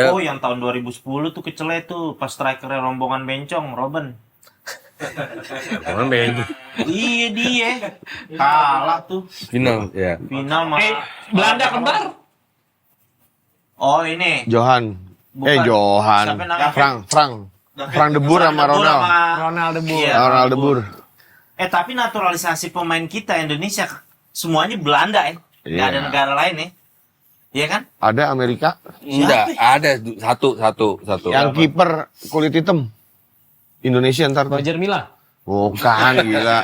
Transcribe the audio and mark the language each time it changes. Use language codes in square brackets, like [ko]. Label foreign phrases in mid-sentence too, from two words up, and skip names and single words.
[id] Oh, yang tahun 2010 tuh kecele tuh pas strikernya rombongan bencong, Robben. Orang beda. Iya dia. Kalah tuh. Final ya. Final mah. Belanda kembar. Oh, ini. Johan. Bukan. Johan. Siapa namanya? Frank de Boer sama Ronald. Ronald de Boer. Iya. Ronald de Boer. Tapi naturalisasi pemain kita Indonesia semuanya Belanda ya. Nggak Iya. ada negara lain ya. Iya kan? Ada Amerika Enggak, ada satu. yang kiper kulit hitam. Indonesia ntar tuh. Roger Milla. Bukan gila.